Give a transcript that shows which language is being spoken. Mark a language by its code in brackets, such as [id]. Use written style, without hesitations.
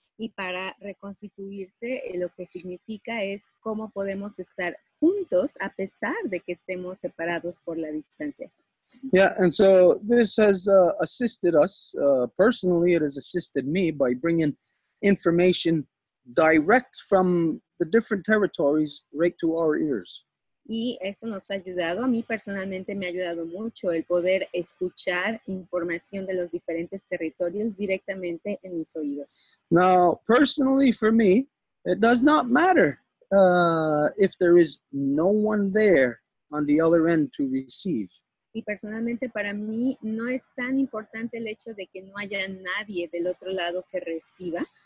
[es] Y para reconstituirse, lo que significa es cómo podemos estar juntos a pesar de que estemos separados por la distancia. [en] Yeah, and so this has assisted us. Personally, it has assisted me by bringing information direct from the different territories right to our ears. [es] Y esto nos ha ayudado, a mí personalmente me ha ayudado mucho el poder escuchar información de los diferentes territorios directamente en mis oídos. [en] Now, personally for me, it does not matter if there is no one there on the other end to receive. [es] Y personalmente para mí no es tan importante el hecho de que no haya nadie del otro lado que reciba.